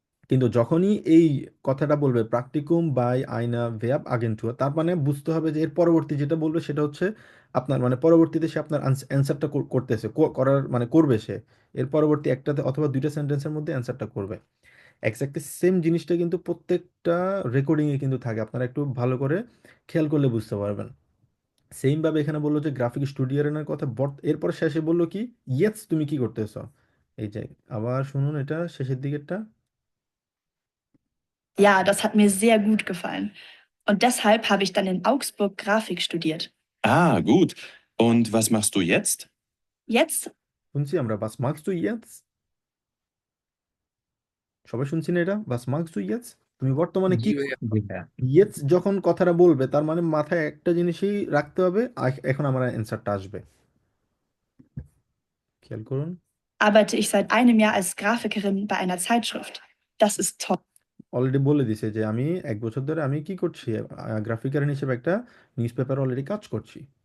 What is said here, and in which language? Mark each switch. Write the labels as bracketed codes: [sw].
[bn] কিন্তু যখনই এই কথাটা বলবে প্রাকটিকুম বাই আইনা ভেয়াব আগেন্টু, তার মানে বুঝতে হবে যে এর পরবর্তী যেটা বলবে সেটা হচ্ছে আপনার মানে পরবর্তীতে সে আপনার অ্যান্সারটা করতেছে, করার মানে করবে সে, এর পরবর্তী একটাতে অথবা দুইটা সেন্টেন্সের মধ্যে অ্যান্সারটা করবে। এক্স্যাক্টলি সেম জিনিসটা কিন্তু প্রত্যেকটা রেকর্ডিংয়ে কিন্তু থাকে, আপনারা একটু ভালো করে খেয়াল করলে বুঝতে পারবেন। সেম ভাবে এখানে বললো যে গ্রাফিক স্টুডিওর কথা, এরপর শেষে বললো কি, ইয়েস তুমি কি করতেছো। এই যে আবার শুনুন এটা শেষের দিকেরটা। [de] Ja, das hat mir sehr gut gefallen. Und deshalb habe ich dann in Augsburg Grafik studiert. Ah, gut. Und was machst du jetzt? Jetzt [bn] শুনছি আমরা বাস মার্কস টু ইয়েস, সবাই শুনছি না এটা, বাস মার্কস টু ইয়েস, তুমি বর্তমানে জি কি ভাইয়া। করছো? ইয়েস যখন কথাটা বলবে তার মানে মাথায় একটা জিনিসই রাখতে হবে, এখন আমার অ্যান্সারটা আসবে, খেয়াল করুন। [de] arbeite ich seit einem Jahr als Grafikerin bei einer Zeitschrift. Das ist toll. [bn] Already বলে দিছে যে আমি 1 বছর ধরে আমি কি করছি, গ্রাফিকার হিসেবে একটা নিউজ পেপার অলরেডি কাজ করছি।